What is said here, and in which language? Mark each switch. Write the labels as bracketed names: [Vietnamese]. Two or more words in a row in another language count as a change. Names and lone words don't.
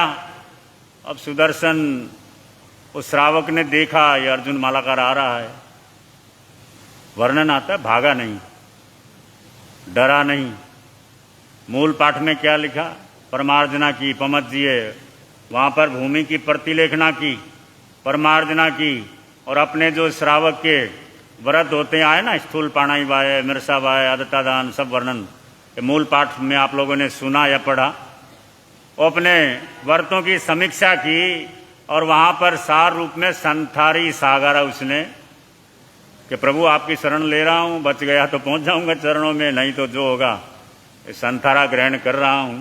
[Hindi] अब सुदर्शन, उस श्रावक ने देखा ये अर्जुन मालाकार आ रहा है, वर्णन आता है, भागा नहीं, डरा नहीं। मूल पाठ में क्या लिखा? परमार्जना की, पमज्जिए, वहां पर भूमि की प्रतिलेखना की, परमार्जना की, और अपने जो श्रावक के व्रत होते हैं आए ना, [Prakrit languages] स्थूल पाणाई वाय, मिर्सा वाय, आदतादान, [Hindi] सब वर्णन के मूल पाठ में आप लोगों ने सुना या पढ़ा। वो अपने व्रतों की समीक्षा की और वहाँ पर सार रूप में [Prakrit languages] संथारी सागारा [Hindi] उसने कि प्रभु आपकी शरण ले रहा हूँ, बच गया तो पहुँच जाऊँगा चरणों में, नहीं तो जो होगा संथारा ग्रहण कर रहा हूँ।